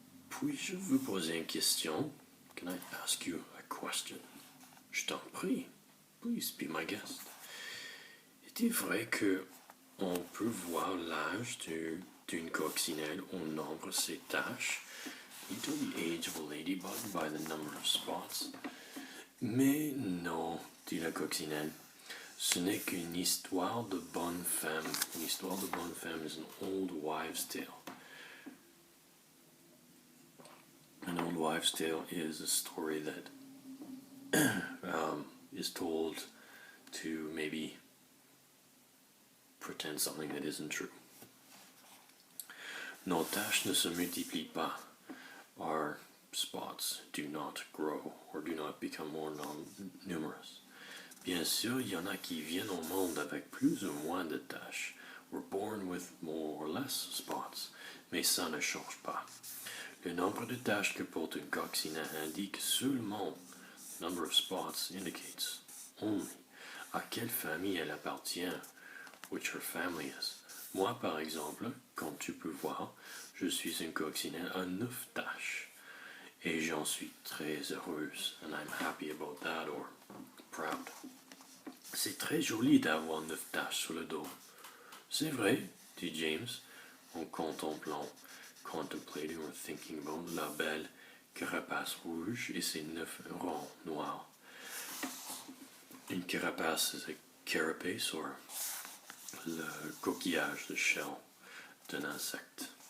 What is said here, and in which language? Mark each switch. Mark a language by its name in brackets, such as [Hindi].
[French] Puis-je vous poser une question? [English] Can I ask you a question? [French] Je t'en prie. [English] Please be my guest. [French] Est-il vrai que on peut voir l'âge d'une coccinelle au nombre de ses taches? [English] You know the age of a ladybug by the number of spots? [French] Mais non, dit la coccinelle. Ce n'est qu'une histoire de bonne femme. Une histoire de bonne femme [English] is an old wives' tale. An old wives' tale is a story that is told to maybe pretend something that isn't true. [French] Nos taches ne se multiplient pas. [English] Our spots do not grow or do not become more numerous. [French] Bien sûr, il y en a qui viennent au monde avec plus ou moins de taches. [English] We're born with more or less spots, [French] mais ça ne change pas. Le nombre de taches que porte une coccinelle indique seulement. [English] The number of spots indicates only [French] à quelle famille elle appartient, [English] which her family is. [French] Moi, par exemple, comme tu peux voir, je suis une coccinelle à 9 taches. Et j'en suis très heureuse. [English] And I'm happy about that, or proud. [French] C'est très joli d'avoir 9 taches sur le dos. C'est vrai, dit James, en [English] contemplating or thinking about [French] la belle carapace rouge et ses 9 rangs noirs. Une carapace, c'est carapace, ou le coquillage de shell d'un insecte.